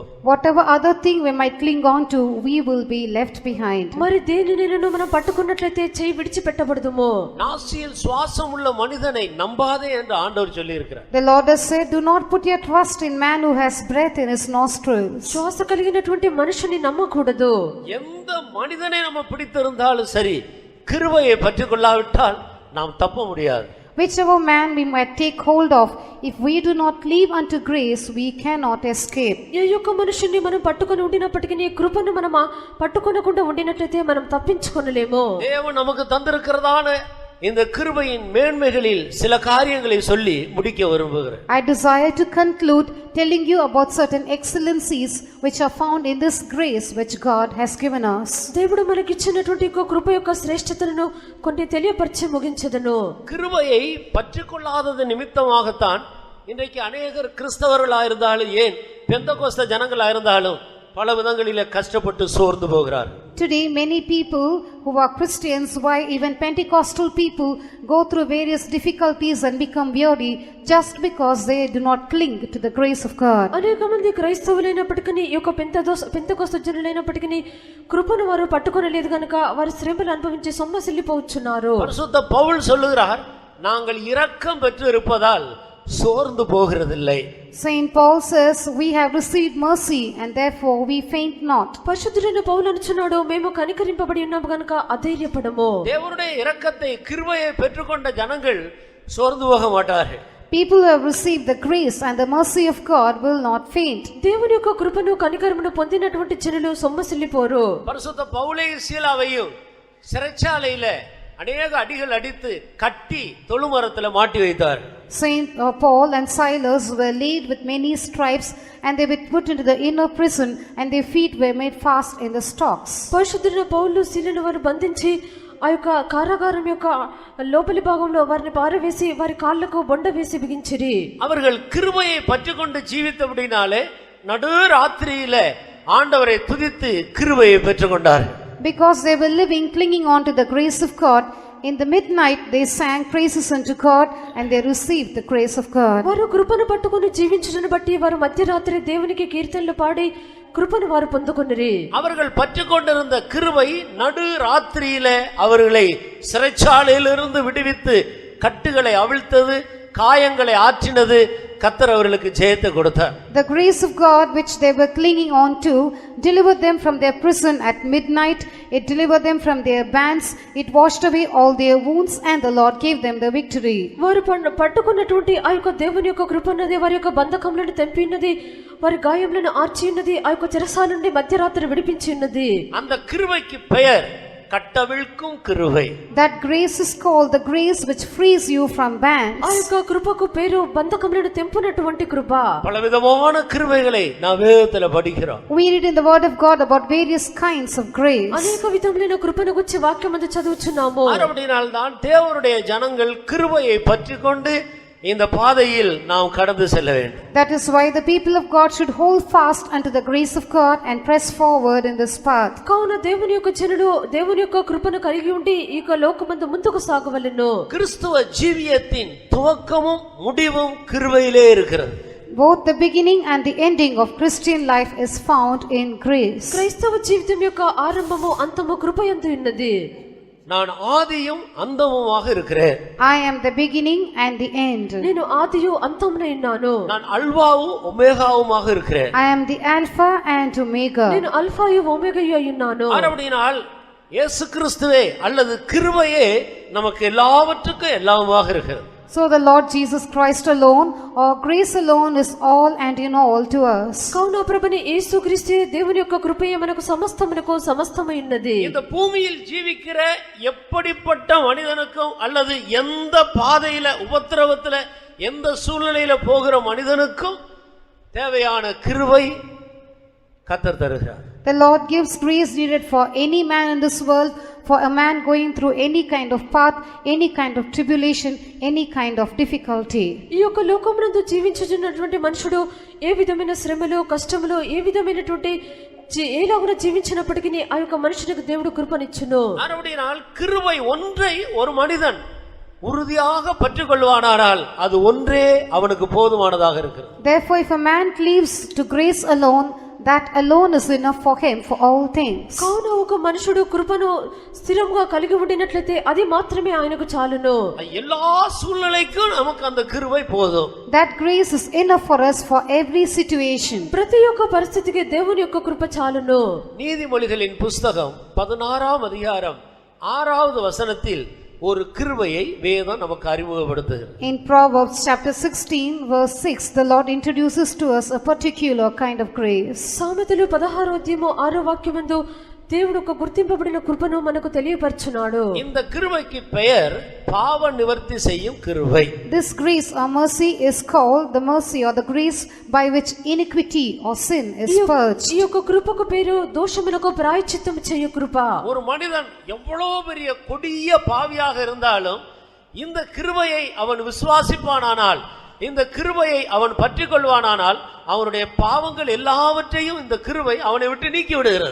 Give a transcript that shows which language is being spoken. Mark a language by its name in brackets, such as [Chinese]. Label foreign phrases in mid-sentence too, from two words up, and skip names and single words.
[English] Whatever other thing we might cling on to, we will be left behind. [Telugu] మరి దేనినైనా మనం పట్టుకున్నట్లయితే చేయి విడిచిపెట్టబడదుము. [Tamil] நாசியில் சுவாசம் உள்ள மனிதனை நம்பாதே என்று ஆண்டவர் சொல்லி இருக்கிறார். [English] The Lord has said, do not put your trust in man who has breath in his nostrils. [Telugu] శ్వాస కలిగినటువంటి మనిషిని నమ్మకూడదు. [Tamil] எந்த மனிதனை நம்ம பிடித்திருந்தாலும் சரி, கிருபையை பற்றிக்கொள்ளாவிட்டால் நாம் தப்ப முடியாது. [English] Whichever man we might take hold of, if we do not cleave unto grace, we cannot escape. [Telugu] ఏ యొక్క మనిషిని మనం పట్టుకొని ఉండినప్పటికీ కృపను మనం పట్టుకొనకుండా ఉండినట్లయితే మనం తప్పించుకొనలేము. [Tamil] தேவன் நமக்கு தந்திருக்கிறதான இந்த கிருபையின் மேன்மைகளில் சில காரியங்களை சொல்லி முடிக்க விரும்புகிறேன். [English] I desire to conclude telling you about certain excellencies which are found in this grace which God has given us. [Telugu] దేవుడు మనకి ఇచ్చినటువంటి కృప యొక్క శ్రేష్టతలను కొన్ని తెలియపరిచి ముగించదను. [Tamil] கிருபையை பற்றிக்கொள்ளாதது நிமித்தமாகத்தான் இன்றைக்கு அநேகர் கிறிஸ்தவர்களாயிருந்தாலும் ஏன் பெந்தகோஸ்த ஜனங்களாயிருந்தாலும் பல விதங்களிலே கஷ்டப்பட்டு சோர்ந்து போகிறார். [English] Today many people who are Christians, why even Pentecostal people, go through various difficulties and become weary just because they do not cling to the grace of God. [Telugu] అనేక మంది క్రైస్తవులైనప్పటికీ ఈ యొక్క పెంతెకోస్తు జనులైనప్పటికీ కృపను వారు పట్టుకొనలేదు గనుక వారు శ్రమలు అనుభవించి సొమ్మసిల్లిపోతున్నారు. [Tamil] பரிசுத்த பவுல் சொல்லுகிறார், நாங்கள் இரக்கம் பெற்று இருப்பதால் சோர்ந்து போகிறதில்லை. [English] Saint Paul says, we have received mercy and therefore we faint not. [Telugu] పరిశుద్ధుడైన పౌలు అనుచున్నాడు, మేము కనికరింపబడి ఉన్నాము గనుక అధైర్యపడము. [Tamil] தேவனுடைய இரக்கத்தை கிருபையை பெற்றுக்கொண்ட ஜனங்கள் சோர்ந்து போக மாட்டார்கள். [English] People who have received the grace and the mercy of God will not faint. [Telugu] దేవుని యొక్క కృపను కనికరమును పొందినటువంటి జనులు సొమ్మసిల్లిపోరు. [Tamil] பரிசுத்த பவுலையும் சீலாவையும் சிறைச்சாலையில அநேக அடிகள் அடித்து கட்டி தொழுமரத்துல மாட்டி வைத்தார். [English] Saint Paul and Silas were laid with many stripes and they were put into the inner prison and their feet were made fast in the stocks. [Telugu] పరిశుద్ధుడైన పౌలు శీలను వారు బంధించి ఆ యొక్క కారాగారం యొక్క లోపలి భాగంలో వారిని పారవేసి వారి కాళ్లకు బొండ వేసి బిగించిరి. [Tamil] அவர்கள் கிருபையை பற்றிக்கொண்டு ஜீவித்தபடினாலே நடு ராத்திரியில ஆண்டவரை துதித்து கிருபையை பெற்றுக்கொண்டார்கள். [English] Because they were living clinging on to the grace of God, in the midnight they sang praises unto God and they received the grace of God. [Telugu] వారు కృపను పట్టుకొని జీవించుటను బట్టి వారు మధ్యరాత్రి దేవునికి కీర్తనలు పాడి కృపను వారు పొందుకొనిరి. [Tamil] அவர்கள் பற்றிக்கொண்டிருந்த கிருபை நடு ராத்திரியில அவர்களை சிறைச்சாலையிலிருந்து விடுவித்து கட்டுகளை அவிழ்த்தது, காயங்களை ஆற்றினது. கர்த்தர் அவர்களுக்கு ஜெயத்தை கொடுத்தார். [English] The grace of God which they were clinging on to delivered them from their prison at midnight. It delivered them from their bands. It washed away all their wounds and the Lord gave them the victory. [Telugu] వారు పట్టుకున్నటువంటి ఆ యొక్క దేవుని యొక్క కృప ఉన్నది వారి యొక్క బంధకములను తెంపి ఉన్నది, వారి గాయములను ఆర్చి ఉన్నది, ఆ యొక్క చెరసాల నుండి మధ్యరాత్రి విడిపించి ఉన్నది. [Tamil] அந்த கிருபைக்கு பெயர் கட்டவிழ்க்கும் கிருபை. [English] That grace is called the grace which frees you from bands. [Telugu] ఆ యొక్క కృపకు పేరు బంధకములను తెంపునటువంటి కృప. [Tamil] பலவிதமான கிருபைகளை நாம் வேதத்துல படிக்கிறோம். [English] We read in the word of God about various kinds of grace. [Telugu] అనేక విధములైన కృపను గురించి వాక్యమందు చదువుచున్నాము. [Tamil] அப்படினால்தான் தேவனுடைய ஜனங்கள் கிருபையை பற்றிக்கொண்டு இந்த பாதையில் நாம் கடந்து செல்ல வேண்டும். [English] That is why the people of God should hold fast unto the grace of God and press forward in this path. [Telugu] కావున దేవుని యొక్క జనులు దేవుని యొక్క కృపను కలిగి ఉండి ఈ యొక్క లోకమందు ముందుకు సాగవలెను. [Tamil] கிறிஸ்துவ ஜீவியத்தின் துவக்கமும் முடிவும் கிருபையிலே இருக்கிறது. [English] Both the beginning and the ending of Christian life is found in grace. [Telugu] క్రైస్తవ జీవితం యొక్క ఆరంభము అంతము కృపయందు ఉన్నది. [Tamil] நான் ஆதியும் அந்தமுமாக இருக்கிறேன். [English] I am the beginning and the end. [Telugu] నేను ఆదియు అంతమునై ఉన్నాను. [Tamil] நான் அல்பாவும் ஒமேகாவுமாக இருக்கிறேன். [English] I am the Alpha and Omega. [Telugu] నేను అల్ఫాయు ఒమేగాయు అయి ఉన్నాను. [Tamil] அப்படினால் இயேசு கிறிஸ்துவே அல்லது கிருபையே நமக்கு எல்லாவற்றுக்கும் எல்லாமாக இருக்கிறது. [English] So the Lord Jesus Christ alone or grace alone is all and in all to us. [Telugu] కావున ప్రభుని యేసుక్రీస్తే దేవుని యొక్క కృపయే మనకు సమస్తమునకు సమస్తమై ఉన్నది. [Tamil] இந்த பூமியில் ஜீவிக்கிற எப்படிப்பட்ட மனிதனுக்கும் அல்லது எந்த பாதையில உபத்திரவத்துல எந்த சூழ்நிலையில போகிற மனிதனுக்கும் தேவையான கிருபை கர்த்தர் தருகிறார். [English] The Lord gives grace needed for any man in this world, for a man going through any kind of path, any kind of tribulation, any kind of difficulty. [Telugu] ఈ యొక్క లోకమునందు జీవించుచున్నటువంటి మనుషుడు ఏ విధమైన శ్రమలో కష్టములో ఏ విధమైనటువంటి ఏలాగున జీవించినప్పటికీ ఆ యొక్క మనుషునికి దేవుడు కృపనిచ్చును. [Tamil] அப்படினால் கிருபை ஒன்றை ஒரு மனிதன் உறுதியாக பற்றிக்கொள்வானால் அது ஒன்றே அவனுக்கு போதுமானதாக இருக்கிறது. [English] Therefore, if a man cleaves to grace alone, that alone is enough for him for all things. [Telugu] కావున ఒక మనుషుడు కృపను స్థిరంగా కలిగి ఉండినట్లయితే అది మాత్రమే ఆయనకు చాలును. [Tamil] எல்லா சூழ்நிலைக்கும் நமக்கு அந்த கிருபை போதும். [English] That grace is enough for us for every situation. [Telugu] ప్రతి ఒక్క పరిస్థితికి దేవుని యొక్క కృప చాలును. [Tamil] நீதிமொழிகளின் புஸ்தகம் 16ஆம் அதிகாரம் 6வது வசனத்தில் ஒரு கிருபையை வேதம் நமக்கு அறிமுகப்படுத்துகிறது. [English] In Proverbs chapter 16 verse 6, the Lord introduces to us a particular kind of grace. [Telugu] సామెతలు 16వ అధ్యాయము 6వ వాక్యమందు దేవుడు ఒక గుర్తింపబడిన కృపను మనకు తెలియపరచున్నాడు. [Tamil] இந்த கிருபைக்கு பெயர் பாவ நிவர்த்தி செய்யும் கிருபை. [English] This grace or mercy is called the mercy or the grace by which iniquity or sin is purged. [Telugu] ఈ యొక్క కృపకు పేరు దోషములకు ప్రాయశ్చిత్తము చేయు కృప. [Tamil] ஒரு மனிதன் எவ்வளவு பெரிய கொடிய பாவியாக இருந்தாலும் இந்த கிருபையை அவன் விசுவாசிப்பானானால், இந்த கிருபையை அவன் பற்றிக்கொள்வானானால் அவனுடைய பாவங்கள் எல்லாவற்றையும் இந்த கிருபை அவனை விட்டு நீக்கி விடுகிறது.